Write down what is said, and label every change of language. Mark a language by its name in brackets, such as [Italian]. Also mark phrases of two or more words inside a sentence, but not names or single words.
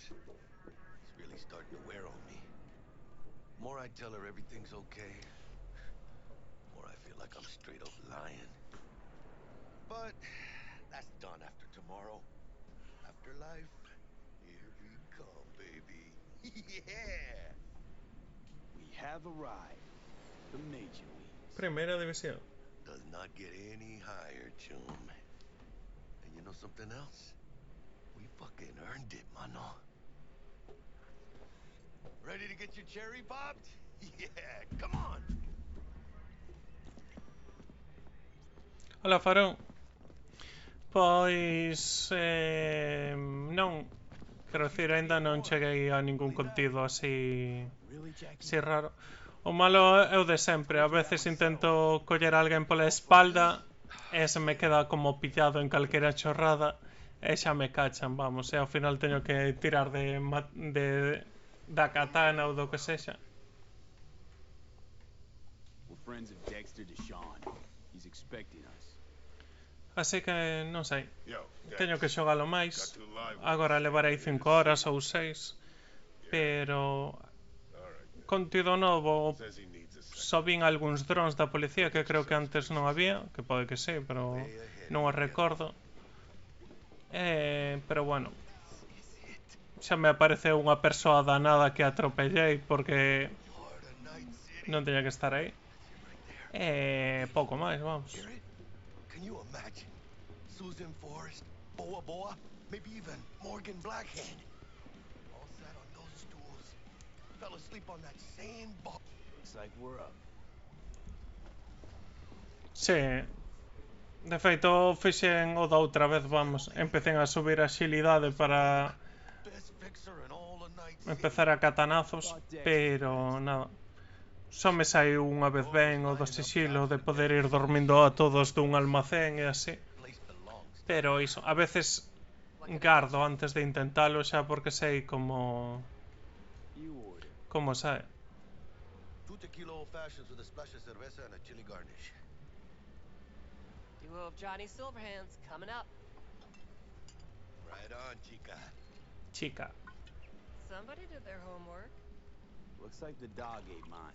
[English] It's really starting to wear on me. The more I tell her everything's okay, the more I feel like I'm straight up lying. But that's done after tomorrow. Afterlife, here we come, baby. Yeah! We have arrived. The Major Leagues. [Spanish] Primera división. [English] Does not get any higher, chum. And you know something else? We fucking earned it, mano. Ready to get your cherry popped? Yeah, come on! [Galician] Hola, Faro. Pois... non. Quero dicir, ainda non cheguei a ningún contido así raro. O malo é o de sempre. A veces intento coller a alguén pola espalda e se me queda como pillado en calquera chorrada e xa me cachan, vamos. E ao final teño que tirar da katana ou do que sexa. [English] We're friends of Dexter Deshawn. He's expecting us. [Galician] Así que, non sei. Teño que xogalo máis. Agora levarei 5 horas ou 6. Pero... contido novo... Só vin algúns drones da policía que creo que antes non había. Que pode que sí, pero non o recordo. Pero bueno. Xa me apareceu unha persoa danada que atropellei porque... non teña que estar aí. Pouco máis, vamos. [English] Can you imagine? Susan Forrest, Boa Boa, maybe even Morgan Blackhand. All sat on those stools. Fell asleep on that same ball. Looks like we're up. [Galician] Sí. De feito, fixen o da outra vez, vamos. Empecé a subir a axilidade para empezar a catanazos, pero nada. Só me saiu unha vez ben o do sigilo de poder ir dormindo a todos dun almacén e así. Pero iso, a veces gardo antes de intentalo xa porque sei como sae. [English] 2 tequila old fashions with a splash of cerveza and a chili garnish. Duo of Johnny Silverhands coming up. Right on, chica. Chica. Somebody did their homework. Looks like the dog ate mine.